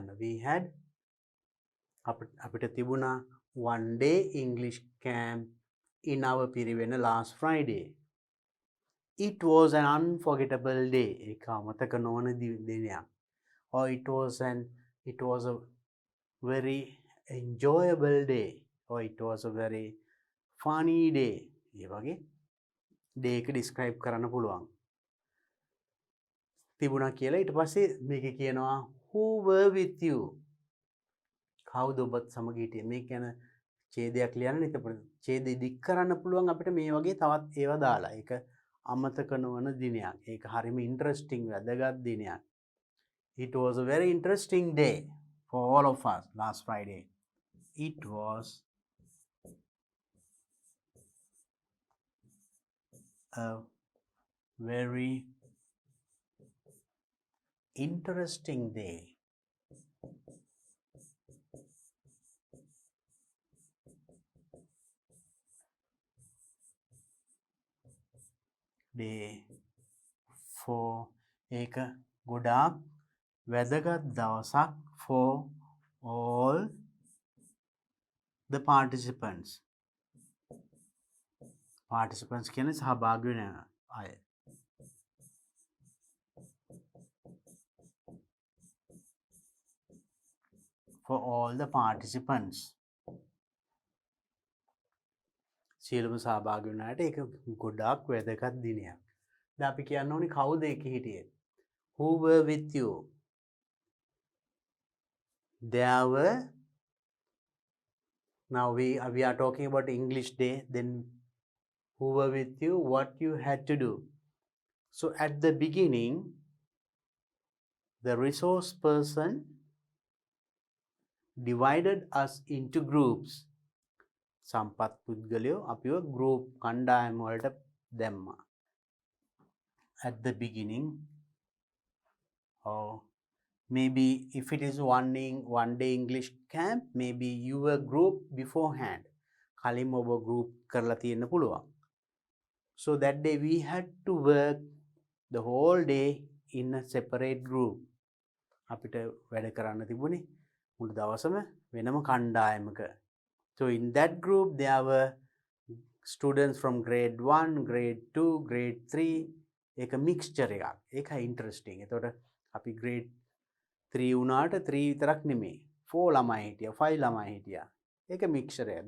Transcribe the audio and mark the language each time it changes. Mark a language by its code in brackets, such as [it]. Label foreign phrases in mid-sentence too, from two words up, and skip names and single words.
[en] We had [si] අපිට තිබුණා [en] one day English camp in our Piriven last Friday. It was an unforgettable day. [si] ඒක අමතක නොවන දිනයක්. [en] Or it was a very enjoyable day. Or it was a very funny day. [si] ඒ වගේ day එක describe කරන්න පුළුවන්. තිබුණා කියලා ඊට පස්සේ මේක කියනවා [en] who were with you. [si] කවුද ඔබත් සමග හිටියේ? මේ කියන ඡේදයක් ලියන්න. එතකොට ඡේදෙ දික් කරන්න පුළුවන් අපිට මේ වගේ තවත් ඒවා දාලා. ඒක අමතක නොවන දිනයක්. ඒක හරිම ඉන්ටරෙස්ටිං වැදගත් දිනයක්. [en] It was a very interesting day for all of us last Friday. It was a very interesting day. Day for [si] ඒක ගොඩාක් වැදගත් දවසක් [en] for all the participants. [si] Participants කියන්නේ සහභාගී වෙන අය. [en] For all the participants. [si] සියලුම සහභාගී වුණ අයට ඒක ගොඩාක් වැදගත් දිනයක්. දැන් අපි කියන්න ඕනේ කවුද ඒකේ හිටියේ? [en] Who were with you? There were. Now we are talking about English day. Then who were with you? What you had to do? So at the beginning, the resource person divided us into groups. [si] සම්පත් පුද්ගලයෝ අපිව group කණ්ඩායම් වලට දැම්මා. [en] At the beginning, or maybe if it is one day English camp, maybe you were grouped beforehand. [si] කලින්ම ඔබ group කරලා තියෙන්න පුළුවන්. [en] So that day we had to work the whole day in a separate group. [si] අපිට වැඩ කරන්න තිබුණේ මුළු දවසම වෙනම කණ්ඩායමක. [en] So in that group there were students from grade 1, grade 2, grade 3. [si] ඒක mixture එකක්. ඒකයි interesting. එතකොට අපි grade 3 වුණාට 3 විතරක් නෙමෙයි. 4 ළමයි හිටියා, 5 ළමයි හිටියා. ඒක mixture එක.